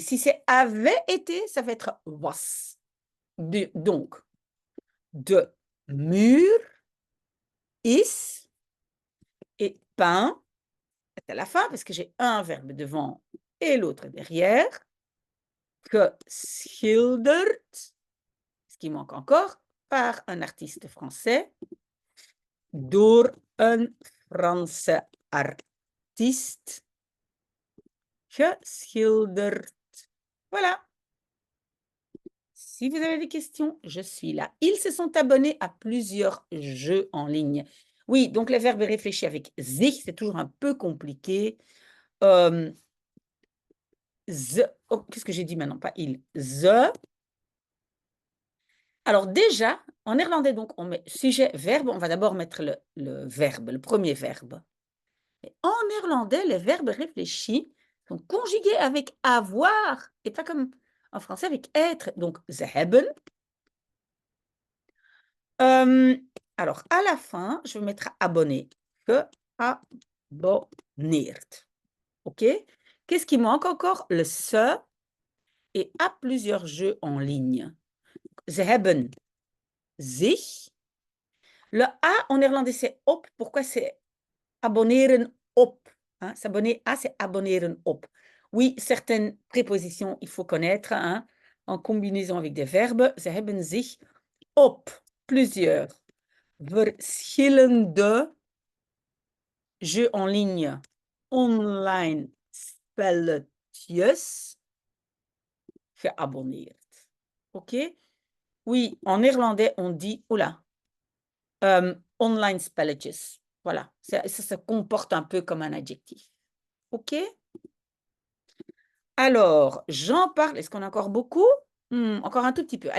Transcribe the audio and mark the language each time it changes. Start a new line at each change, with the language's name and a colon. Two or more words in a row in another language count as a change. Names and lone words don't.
French: Si c'est avait été, ça va être was. Donc, de mur, is, et peint, c'est à la fin parce que j'ai un verbe devant et l'autre derrière. Geschilderd, ce qui manque encore, par un artiste français,
Dutch: door een Franse artiest. Geschilderd.
French: Voilà. Si vous avez des questions, je suis là. Ils se sont abonnés à plusieurs jeux en ligne. Oui, donc les verbes réfléchis avec sich, c'est toujours un peu compliqué. Oh, qu'est-ce que j'ai dit maintenant? Pas il. The. Alors déjà, en néerlandais, donc, on met sujet, verbe. On va d'abord mettre le verbe, le premier verbe. Et en néerlandais, les verbes réfléchis sont conjugués avec avoir et pas comme en français avec être. Donc,
Dutch: ze hebben.
French: Alors, à la fin, je vais mettre abonné.
Dutch: Geabonneerd. OK?
French: Qu'est-ce qui manque encore? Le se et a plusieurs jeux en ligne.
Dutch: Ze hebben zich.
French: Le A en néerlandais, c'est op. Pourquoi c'est
Dutch: abonneren op?
French: Hein? S'abonner à, c'est
Dutch: abonneren op.
French: Oui, certaines prépositions, il faut connaître hein, en combinaison avec des verbes.
Dutch: Ze hebben zich op plusieurs verschillende
French: jeux en ligne,
Dutch: online spelletjes geabonneerd.
French: OK? Oui, en néerlandais, on dit, oula,
Dutch: online spelletjes.
French: Voilà, ça se comporte un peu comme un adjectif. OK? Alors, j'en parle. Est-ce qu'on a encore beaucoup? Encore un tout petit peu.